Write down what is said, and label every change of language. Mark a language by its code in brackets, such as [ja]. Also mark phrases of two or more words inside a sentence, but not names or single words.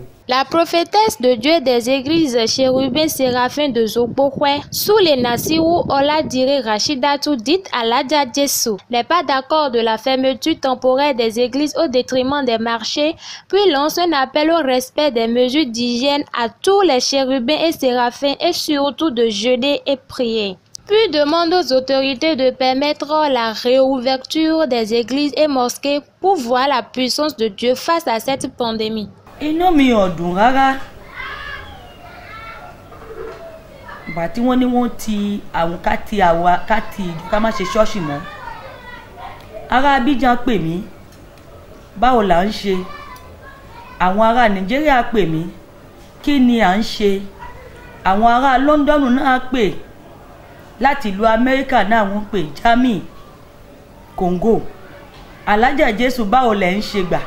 [fr] La prophétesse de Dieu des églises Chérubin Séraphin de Zokbokwe, sous les Nassirou Oladire Rachidatou dite Aladia Djessou, n'est pas d'accord de la fermeture temporaire des églises au détriment des marchés, puis lance un appel au respect des mesures d'hygiène à tous les chérubins et séraphins et surtout de jeûner et prier. Puis demande aux autorités de permettre la réouverture des églises et mosquées pour voir la puissance de Dieu face à cette pandémie. [yo] Inú mi ò dùn rárá ìgbà tí wọ́n ní wọ́n ti àwọn ká ti ìlú ká má ṣe ṣọ́ọ̀ṣì mọ́. Ará Abidjan pè mí báwo là ń ṣe, àwọn ará Nàìjíríà pè mí kí ni à ń ṣe, àwọn ará London náà pè, láti ìlú Amẹ́ríkà náà wọ́n pè, Germany, Congo, Alájà Jésù báwo lẹ̀ ń ṣe gbà.